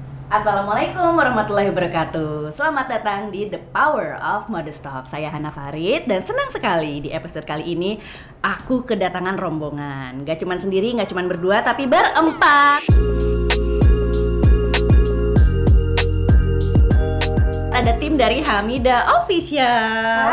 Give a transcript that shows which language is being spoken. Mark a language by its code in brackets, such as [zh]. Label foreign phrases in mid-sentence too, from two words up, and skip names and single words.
[ar] السلام عليكم ورحمة الله وبركاته. [id] Selamat datang di The Power of Modest Talk. Saya Hana Farid dan senang sekali di episode kali ini aku kedatangan rombongan. Gak cuman sendiri, gak cuman berdua, tapi berempat. Ada tim dari Hamida Official.